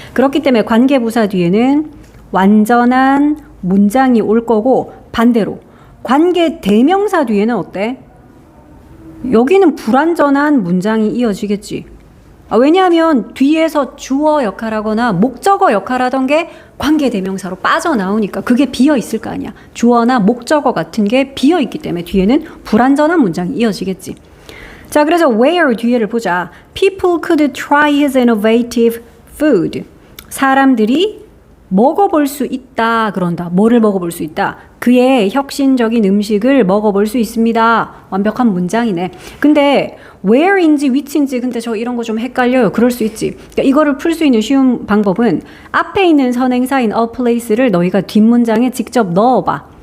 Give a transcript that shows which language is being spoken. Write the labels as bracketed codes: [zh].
[ko] 그렇기 때문에 관계부사 뒤에는 완전한 문장이 올 거고 반대로 관계 대명사 뒤에는 어때? 여기는 불완전한 문장이 이어지겠지. 왜냐하면 뒤에서 주어 역할하거나 목적어 역할하던 게 관계대명사로 빠져나오니까 그게 비어있을 거 아니야. 주어나 목적어 같은 게 비어있기 때문에 뒤에는 불완전한 문장이 이어지겠지. 자, 그래서 where 뒤에를 보자. [en] People could try his innovative food. [ko] 사람들이 먹어볼 수 있다 그런다. 뭐를 먹어볼 수 있다? 그의 혁신적인 음식을 먹어볼 수 있습니다. 완벽한 문장이네. 근데 where인지 which인지 근데 저 이런 거 좀 헷갈려요. 그럴 수 있지. 그러니까 이거를 풀 수 있는 쉬운 방법은 앞에 있는 선행사인 a place를 너희가 뒷문장에 직접 넣어봐.